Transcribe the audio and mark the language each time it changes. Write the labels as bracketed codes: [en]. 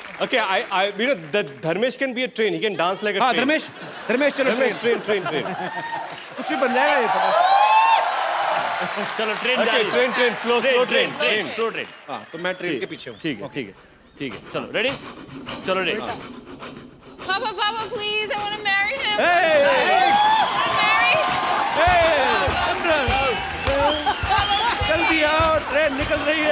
[en] Okay, you know, Dharmesh can be a train. He can dance like a हाँ train. [hi] Dharmesh चलो [en] Train. [hi] कुछ भी बन जाएगा ये पता। चलो train [en] Okay, train, slow train. Slow train. [hi] हाँ तो मैं ट्रेन के पीछे हूँ। ठीक है, चलो रेडी, चलो ready. [en] Papa, Papa, please, I want to marry him. Hey! I [hi] सिमरन जल्दी आओ, ट्रेन निकल रही है।